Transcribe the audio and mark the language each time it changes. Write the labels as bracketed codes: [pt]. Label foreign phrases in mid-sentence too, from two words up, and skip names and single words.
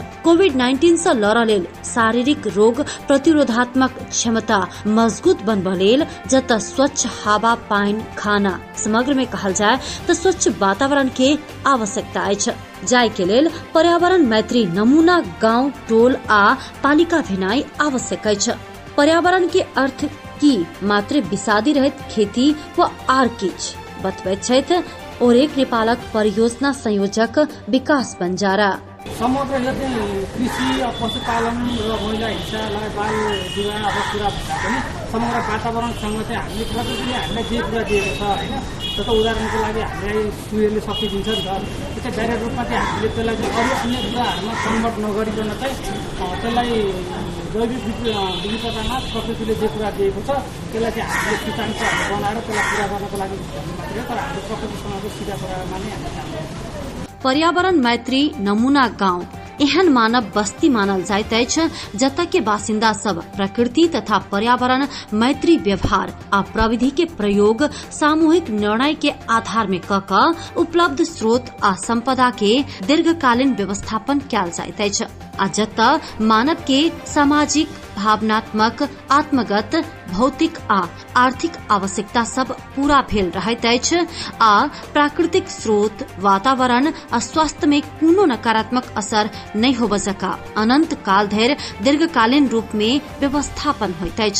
[mai] कोविड-19 से लड़य लेल शारीरिक रोग प्रतिरोधात्मक क्षमता मजबूत बनबय लेल जतऽ स्वच्छ हवा, पानी, खाना समग्र में कहल जाय तऽ स्वच्छ वातावरण के आवश्यकता अछि। जाय के लेल पर्यावरण मैत्री नमूना गांव, टोल आ पालिका भेनाई आवश्यक अछि। पर्यावरण के अर्थ की मात्र विषादी रहित खेती व आर किछ बतबैत छथि और एक नेपालक परियोजना संयोजक विकास बंजारा। [ne] समग्र कृषि पशुपालन र महिला हिंसा बाल विवाह अब कुरा भन्दा पनि समग्र वातावरणसँग चाहिँ हामीले प्रकृतिले हामीलाई जे कुरा दिएको छ होइन, जस्तो उदाहरणको लागि हामीलाई सूर्यले शक्ति दिन्छ नि त, त्यो बाहिर रूपमा चाहिँ हामीले त्यसलाई अरू अन्य कुराहरूमा कन्भर्ट नगरिकन चाहिँ त्यसलाई जैविक विविधतामा प्रकृतिले जे कुरा दिएको छ त्यसलाई चाहिँ हामीले सूचाङ्कहरू बनाएर त्यसलाई पूरा गर्नको लागि मात्रै, तर हामीले प्रकृतिसँग सिधा कुरामा नै हामी काम गर्छौँ। [mai] पर्यावरण मैत्री नमूना गांव एहन मानव बस्ती मानल जाइत अछि जतऽ के बासिंदा सब प्रकृति तथा पर्यावरण मैत्री व्यवहार आ प्रविधि के प्रयोग सामूहिक निर्णय के आधार में कऽ उपलब्ध स्रोत आ संपदा के दीर्घकालीन व्यवस्थापन कयल जाइत अछि आ जतऽ मानव के सामाजिक, भावनात्मक, आत्मगत, भौतिक आ आर्थिक आवश्यकता सब पूरा भेल रहैत अछि आ प्राकृतिक स्रोत, वातावरण आ स्वास्थ्य में कोनो नकारात्मक असर नहीं होबय सका अनंत काल धरि दीर्घकालीन रूप में व्यवस्थापन होइत अछि।